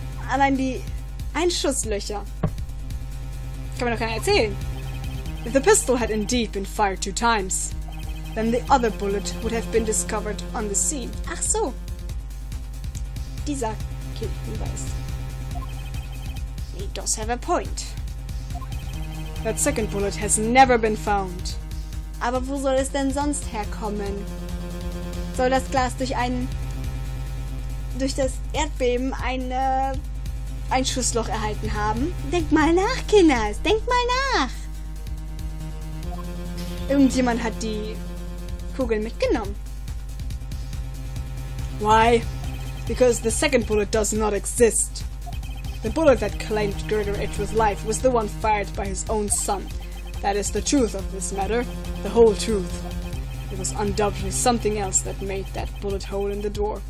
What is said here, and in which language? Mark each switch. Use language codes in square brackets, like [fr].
[de] Allein die Einschusslöcher. Kann mir doch keiner erzählen. [en] If the pistol had indeed been fired 2 times, then the other bullet would have been discovered on the scene. [de] Ach so. Dieser Hinweis. [en] He does have a point. That second bullet has never been found. [de] Aber wo soll es denn sonst herkommen? Soll das Glas durch das Erdbeben ein Einschussloch erhalten haben? Denkt mal nach, Kinders! Denkt mal nach! Irgendjemand hat die Kugel mitgenommen. [en] Why? Because the second bullet does not exist. The bullet that claimed Gregory Edgeworth's life was the one fired by his own son. That is the truth of this matter, the whole truth. It was undoubtedly something else that made that bullet hole in the door.